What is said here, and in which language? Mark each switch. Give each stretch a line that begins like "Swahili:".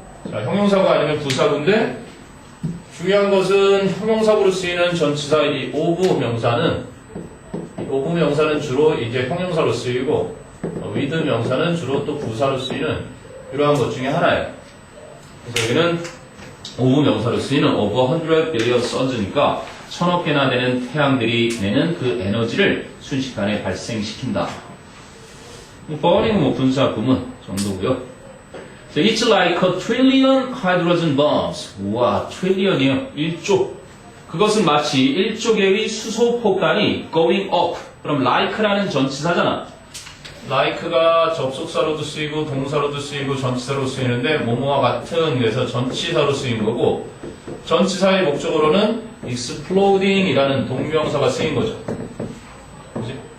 Korean: 자, 형용사구 아니면 부사구인데 중요한 것은 형용사구로 쓰이는 전치사 이 of 명사는 주로 이제 형용사로 쓰이고 with 명사는 주로 또 부사로 쓰이는 이러한 것 중에 하나예요. 그래서 여기는 of 명사로 쓰이는
English: over 100 billion suns
Korean: 니까 1000억 개나 되는 태양들이 내는 그 에너지를 순식간에 발생시킨다. burning 뭐 분사 구문 정도고요.
English: So it's like a trillion hydrogen bombs.
Korean: 우와, 트릴리언이요. 1조. 그것은 마치 1조 개의 수소 폭탄이
English: going up.
Korean: 그럼 like라는 전치사잖아. like가 접속사로도 쓰이고 동사로도 쓰이고 전치사로 쓰이는데 뭐뭐와 같은 그래서 전치사로 쓰인 거고 전치사의 목적으로는 exploding 이라는 동명사가 쓰인 거죠. 그지?